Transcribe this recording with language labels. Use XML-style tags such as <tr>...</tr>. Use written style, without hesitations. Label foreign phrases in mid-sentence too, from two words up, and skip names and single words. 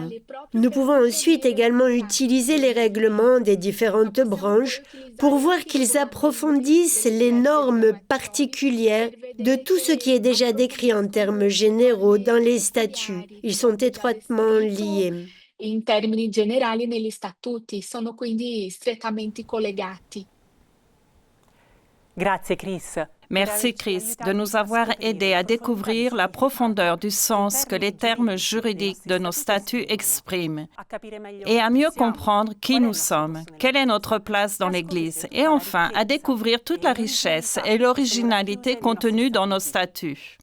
<fr>Nous pouvons ensuite également utiliser les règlements des différentes branches pour voir qu'ils approfondissent les normes particulières de tout ce qui est déjà décrit en termes généraux dans les statuts. Ils sont étroitement liés.</fr> <it>In termini generali negli statuti sono quindi strettamente collegati. Grazie Chris.</it> <fr>Merci Chris de nous avoir aidés à découvrir la profondeur du sens que les termes juridiques de nos statuts expriment et à mieux comprendre qui nous sommes, quelle est notre place dans l'Église et enfin à découvrir toute la richesse et l'originalité contenues dans nos statuts.</fr>